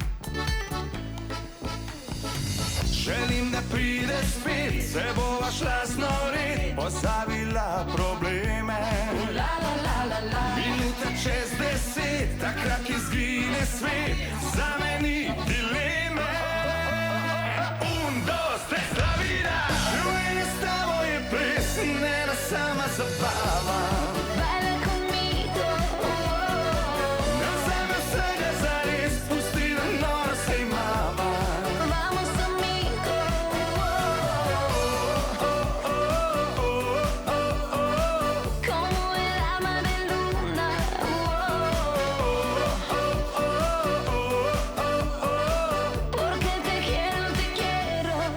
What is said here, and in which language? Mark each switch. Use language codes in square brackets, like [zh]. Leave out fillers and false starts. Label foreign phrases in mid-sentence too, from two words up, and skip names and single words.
[sl] Želim, da prideš spet, se bova šla znorit, pozabila probleme. Minuta čez 10, takrat izgine svet, zame ni dileme. Nena sama zabava. [es] Baila conmigo. [sl] Ne vzame vsega zares, pusti, da nora se imava. [es] Vamos amigo. Como el alma de luna. Porque te quiero, te quiero.